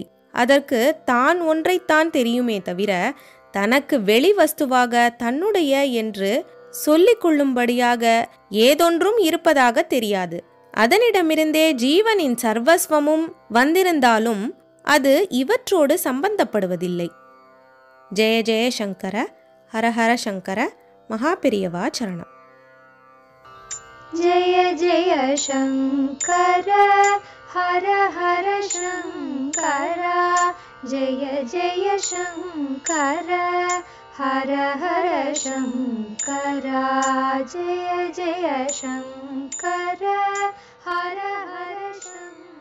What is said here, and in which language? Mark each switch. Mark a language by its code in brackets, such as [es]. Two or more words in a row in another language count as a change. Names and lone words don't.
[ta] அதற்கு தான் ஒன்றைத்தான் தெரியுமே தவிர தனக்கு வெளி வஸ்துவாக தன்னுடைய என்று சொல்லிக் கொள்ளும்படியாக ஏதொன்றும் இருப்பதாக தெரியாது. அதனிடமிருந்தே ஜீவனின் சர்வஸ்வமும் வந்திருந்தாலும் அது இவற்றோடு சம்பந்தப்படுவதில்லை. ஜெய ஜெய சங்கர, ஹரஹர சங்கர, மகாபெரியவா சரணம். [sa] जय जय शंकर हर हर शंकर, जय जय शंकर हर हर शंकर, जय जय शंकर हर हर शंकर.